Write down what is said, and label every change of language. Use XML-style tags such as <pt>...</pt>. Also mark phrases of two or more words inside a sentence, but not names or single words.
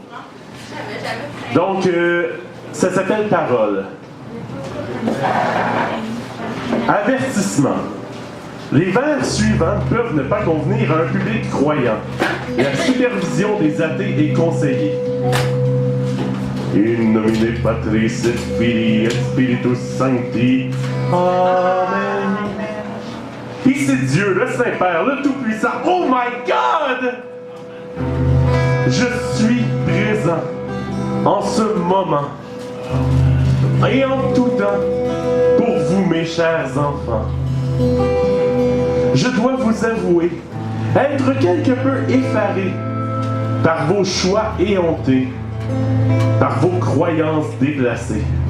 <fr>Donc, ça s'appelle Parole. Avertissement. Les vers suivants peuvent ne pas convenir à un public croyant. La supervision des athées est conseillée.</fr> <la>In nomine Patris et Filii et Spiritus Sancti. Amen.</la> <fr>Et c'est Dieu, le Saint-Père, le Tout-Puissant.</fr> <en>Oh my God!</en> <fr>Je suis présent en ce moment et en tout temps pour vous, mes chers enfants. Je dois vous avouer être quelque peu effaré par vos choix éhontés, par vos croyances déplacées.</fr>